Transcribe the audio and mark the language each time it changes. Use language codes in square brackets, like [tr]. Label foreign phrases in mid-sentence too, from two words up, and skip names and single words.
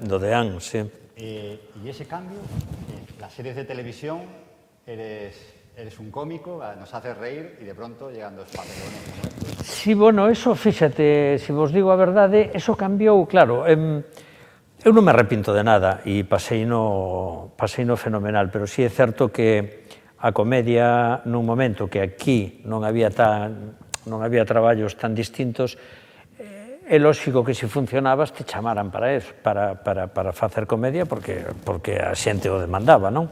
[gl] Do Deán, sí. [es] Y ese cambio, las series de televisión, eres un cómico, nos haces reír y de pronto llegan dos papelones como estos. [gl] Sí, bueno, eso, fíxate, se vos digo a verdade, eso cambiou, claro, eu non me arrepinto de nada e paseino fenomenal, pero sí é certo que a comedia nun momento que aquí non había traballos tan distintos, é lóxico que se funcionabas te chamaran para eso, para facer comedia, porque a xente o demandaba, non?